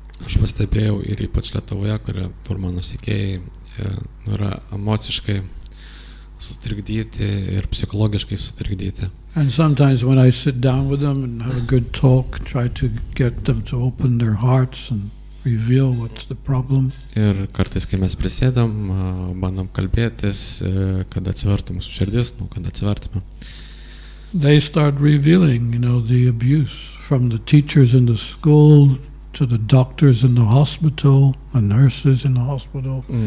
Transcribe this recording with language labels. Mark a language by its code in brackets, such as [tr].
[lt] Aš pastebėjau ir ypač Lietuvoje, kur mano sekėjai yra emociškai sutrikdyti ir psichologiškai sutrikdyti. [en] And sometimes when I sit down with them and have a good talk, try to get them to open their hearts and reveal what's the problem. [lt] Ir kartais, kai mes prisėdam, bandom kalbėtis, kad atsivertų mūsų širdis, kad atsivertume. [en] They start revealing, the abuse from the teachers in the school to the doctors in the hospital and nurses in the hospital.